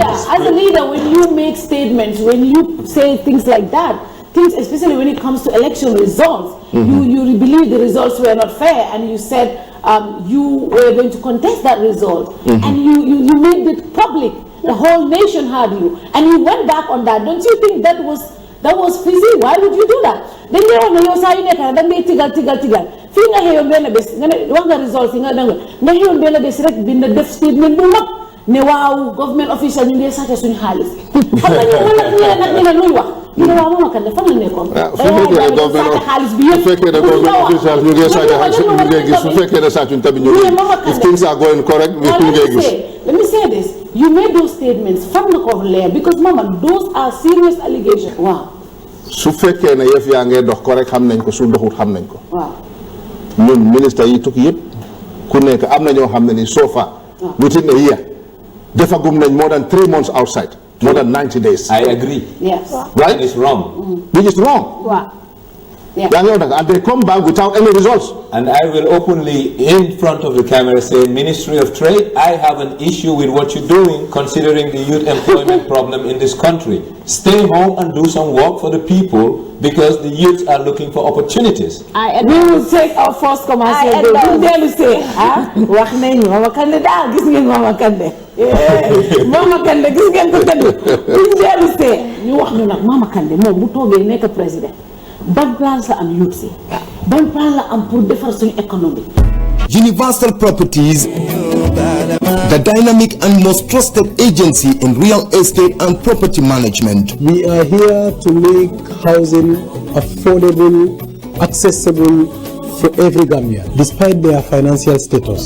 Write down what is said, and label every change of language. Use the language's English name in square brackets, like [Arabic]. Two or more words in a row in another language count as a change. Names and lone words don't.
[English] As a leader, when you make statements, when you say things like that, things, especially when it comes to election results, you believe the results were not fair, and you said you were going to contest that result, and you made it public. The whole nation heard you, and you went back on that. Don't you think that was fizzy? Why would you do that? Then you know say you [Wolof] nekk da ngay tigal fi nga xeyon ben bes nga wax nga results nga nga xeyon ben bes rek bind def statement bu mag ne waaw [English] government official [Wolof] ñu ngi saté suñu xaliss xam nga ñu nak ñu luy wax ñu ne waaw Mama Kandeh fan la nekkoon su fekkee ne [English] government official [Wolof] ñu ngi saté xaliss ñu ngi gis su fekkee ne saatuñ tabi ñu [English] if things are going correct we [Wolof] ñu ngi gis. [English] Let me say this, you made those statements [Wolof] fan nga ko leer [English] because Mama, those are serious allegations. Wow. [Wolof] su fekkee ne yëf yaa ngee dox correct xam nañ ko su doxut xam nañ ko. Waaw. ñun ministre yi tukki yëpp ku nekk am na ñoo xam ne ni [English] so far within a year [Wolof] defagum nañ [English] more than 3 months outside, more than 90 days. I agree. Yes. Right? That is wrong. Which is wrong. Wow. Yeah. And they come back without any results. And I will openly, in front of the camera, say, Ministry of Trade, I have an issue with what you're doing, considering the youth employment problem in this country. Stay home and do some work for the people, because the youth are looking for opportunities. We will take our first commercial break. You dare to say, [Wolof] wax nañu Mama Kandeh daal gis ngeen Mama Kandeh. Mama Kandeh gis ngeen ko Kandeh. [English] You dare to say, [Wolof] ñu wax ñu nag Mama Kandeh moom bu toogee nekk président. Ban plan la am youth si. Ban plan la am pour defar suñu économie. [English] Universal Properties, the dynamic and most trusted agency in real estate and property management. We are here to make housing affordable, accessible for every Gambian, despite their financial status.